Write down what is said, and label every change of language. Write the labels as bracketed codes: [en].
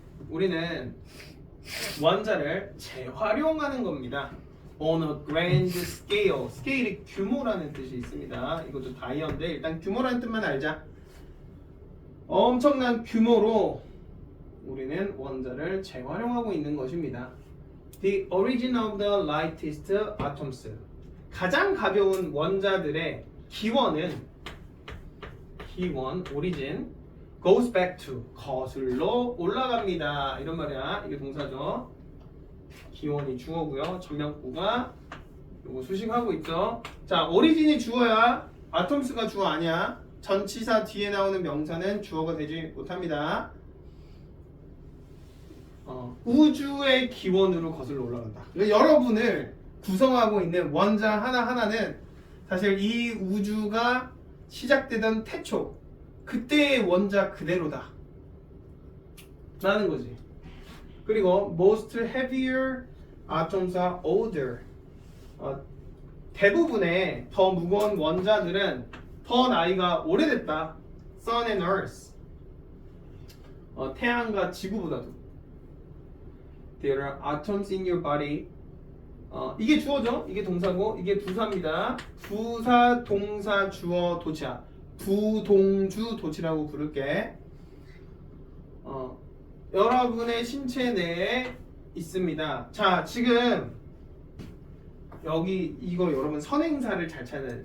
[ko] 우리는 원자를 재활용하는 겁니다. [en] On a grand scale. [ko] 스케일이 규모라는 뜻이 있습니다. 이것도 다이어인데 일단 규모라는 뜻만 알자. 엄청난 규모로 우리는 원자를 재활용하고 있는 것입니다. [en] The origin of the lightest atoms. [ko] 가장 가벼운 원자들의 기원, [en] origin goes back to [ko] 거슬러 올라갑니다. 이런 말이야. 이게 동사죠. 기원이 주어고요. 전명구가 요거 수식하고 있죠. 자, 오리진이 주어야 아톰스가 주어 아니야. 전치사 뒤에 나오는 명사는 주어가 되지 못합니다. 우주의 기원으로 거슬러 올라간다. 그러니까 여러분을 구성하고 있는 원자 하나하나는 사실 이 우주가 시작되던 태초 그때의 원자 그대로다 라는 거지. 그리고 [en] most heavier atoms are older. [ko] 대부분의 더 무거운 원자들은 더 나이가 오래됐다. [en] Sun and Earth. [ko] 태양과 지구보다도. [en] There are atoms in your body. [ko] 이게 주어죠. 이게 동사고 이게 부사입니다. 부사, 동사, 주어, 도치야. 부동주 도치라고 부를게. 여러분의 신체 내에 있습니다. 자, 지금 여기 이거 여러분 선행사를 잘 찾는.